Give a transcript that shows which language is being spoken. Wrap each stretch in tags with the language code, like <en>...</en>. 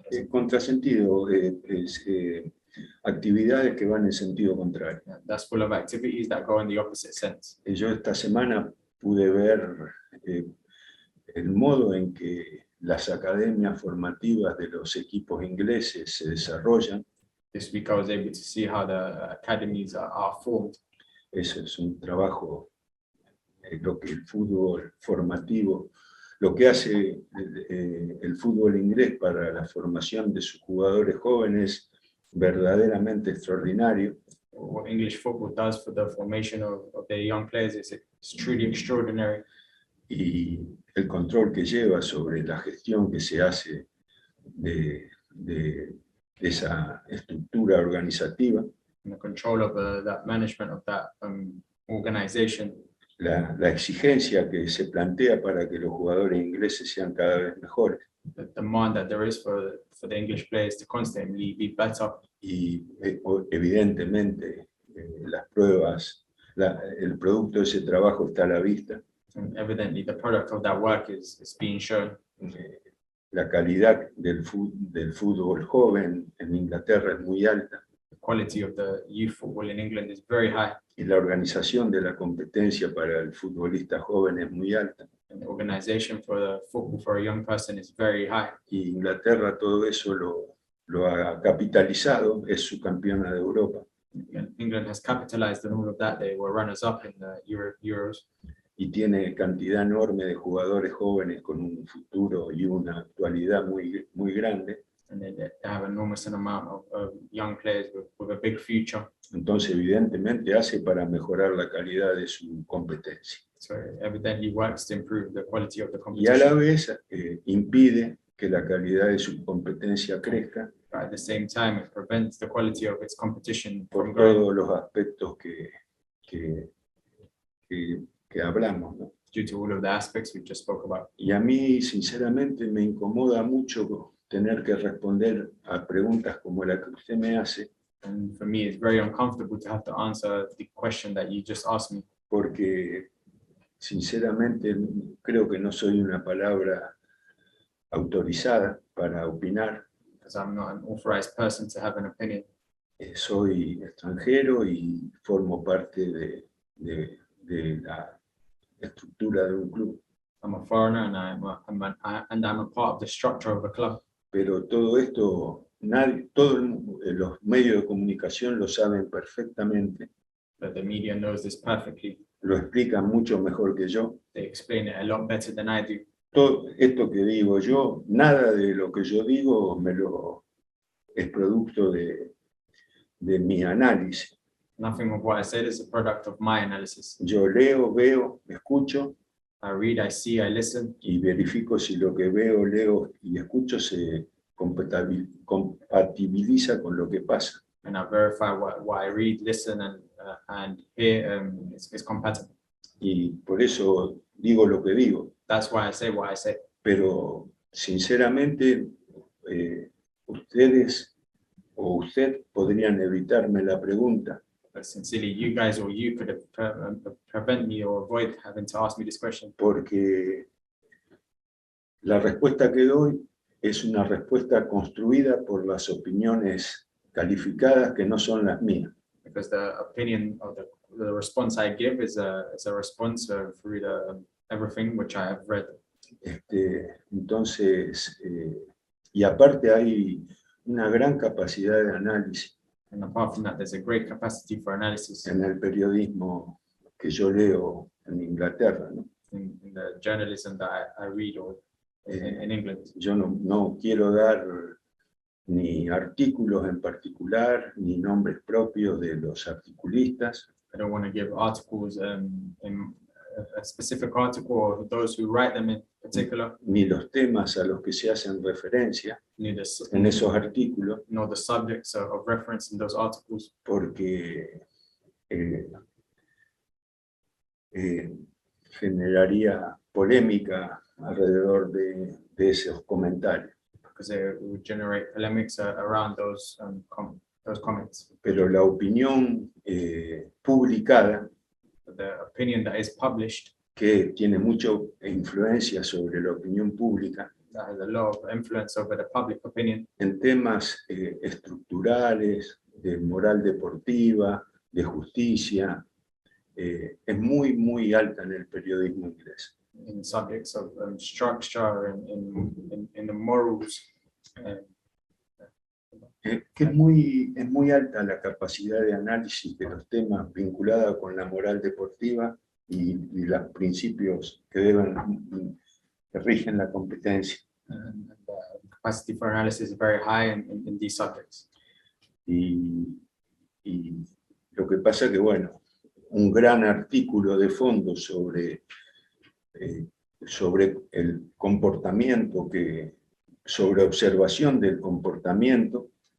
<es>Contrasentido es actividades que van en sentido contrario.</es> <en>that's full of activities that go in the opposite sense.</en> <es>Yo esta semana pude ver el modo en que las academias formativas de los equipos ingleses se desarrollan.</es> <en>This week I was able to see how the academies are formed.</en> <es>Eso es un trabajo, lo que el fútbol formativo, lo que hace el fútbol inglés para la formación de sus jugadores jóvenes, verdaderamente extraordinario.</es> <en>What English football does for the formation of their young players is truly extraordinary.</en> <es>Y el control que lleva sobre la gestión que se hace de esa estructura organizativa.</es> <en>And the control of that management of that organization.</en> <es>La exigencia que se plantea para que los jugadores ingleses sean cada vez mejores.</es> <en>The demand that there is for the English players to constantly be better.</en> <es>Y evidentemente las pruebas, el producto de ese trabajo está a la vista.</es> <en>And evidently the product of that work is being shown.</en> <es>La calidad del fútbol joven en Inglaterra es muy alta.</es> <en>The quality of the youth football in England is very high.</en> <es>Y la organización de la competencia para el futbolista joven es muy alta.</es> <en>And the organization for the football for a young person is very high.</en> <es>Y Inglaterra todo eso lo ha capitalizado, es su campeona de Europa.</es> <en>And England has capitalized on all of that. They were runners up in the Euros.</en> <es>Y tiene cantidad enorme de jugadores jóvenes con un futuro y una actualidad muy grande.</es> <en>And they have an enormous amount of young players with a big future.</en> <es>Entonces, evidentemente, hace para mejorar la calidad de su competencia.</es> <en>So it evidently works to improve the quality of the</en> <es>Y a la</es> <en>competition.</en> <es>vez impide que la calidad de su competencia crezca</es> <en>But at the same time, it prevents the quality of its competition</en> <es>por</es> <en>from growing</en> <es>todos los aspectos que hablamos, ¿no?</es> <en>due to all of the aspects we just spoke about.</en> <es>Y a mí, sinceramente, me incomoda mucho tener que responder a preguntas como la que usted me hace,</es> <en>And for me, it's very uncomfortable to have to answer the question that you just asked me.</en> <es>porque, sinceramente, creo que no soy una palabra autorizada para opinar.</es> <en>Because I'm not an authorized person to have an opinion.</en> <es>Soy extranjero y formo parte de la estructura de un club.</es> <en>I'm a foreigner and I'm a part of the structure of a club.</en> <es>Pero todo esto, todos los medios de comunicación lo saben perfectamente,</es> <en>But the media knows this perfectly.</en> <es>lo explican mucho mejor que yo.</es> <en>They explain it a lot better than I do.</en> <es>Todo esto que digo yo, nada de lo que yo digo es producto de mi análisis.</es> <en>Nothing of what I said is a product of my analysis.</en> <es>Yo leo, veo, escucho</es> <en>I read, I see, I listen,</en> <es>y verifico si lo que veo, leo y escucho se compatibiliza con lo que pasa.</es> <en>and I verify what I read, listen, and hear is compatible.</en> <es>Y por eso digo lo que digo.</es> <en>That's why I say what I say.</en> <es>Pero sinceramente, ustedes o usted podrían evitarme la pregunta,</es> <en>But sincerely, you guys or you could have prevent me or avoid having to ask me this question.</en> <es>porque la respuesta que doy es una respuesta construida por las opiniones calificadas que no son las mías.</es> <en>Because the opinion of the response I give is a response through everything which I have read.</en> <es>Entonces, y aparte hay una gran capacidad de análisis</es> <en>And apart from that, there's a great capacity for analysis</en> <es>en el periodismo que yo leo en Inglaterra, ¿no?</es> <en>in the journalism that I read or in England.</en> <es>Yo no quiero dar ni artículos en particular, ni nombres propios de los articulistas,</es> <en>I don't want to give articles in a specific article or those who write them in particular,</en> <es>ni los temas a los que se hacen referencia</es> <en>neither</en> <es>en esos artículos,</es> <en>nor the subjects of reference in those articles,</en> <es>porque generaría polémica alrededor de esos comentarios.</es> <en>because it would generate polemics around those comments.</en> <es>Pero la opinión publicada,</es> <en>The opinion that is published,</en> <es>que tiene mucha influencia sobre la opinión pública,</es> <en>that has a lot of influence over the public opinion</en> <es>en temas estructurales, de moral deportiva, de justicia, es muy, muy alta en el periodismo inglés.</es> <en>in subjects of structure and in the morals.</en> <es>Que es muy alta la capacidad de análisis de los temas vinculada con la moral deportiva y los principios que rigen la competencia.</es> <en>And the capacity for analysis is very high in these subjects.</en> <es>Y lo que pasa es que, bueno, un gran artículo de fondo sobre el comportamiento, sobre observación del comportamiento,</es>